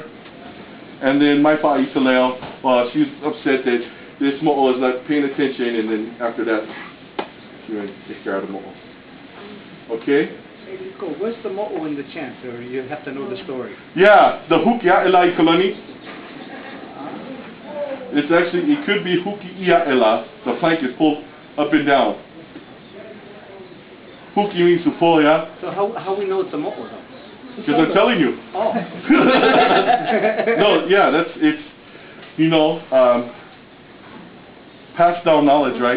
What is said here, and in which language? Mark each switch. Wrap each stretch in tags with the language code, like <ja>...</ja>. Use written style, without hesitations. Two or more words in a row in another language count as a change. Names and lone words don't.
<en>And then Maipa Italeo, well, she was upset that this mo'o is not paying attention, and then after that, she went to take care of the mo'o. Okay? Hey, Liko, what's the mo'o in the chant, or you have to know the story? Yeah, the</en> <haw>hukia elai kalani.</haw> <en>It's actually, it could be</en> <haw>huki ia ela.</haw> <en>The plank is pulled up and down. Huki means to pull, yeah? So how we know it's a mo'o, though? Because I'm telling you. Oh. No, yeah, it's, you know, passed down knowledge, right?</en>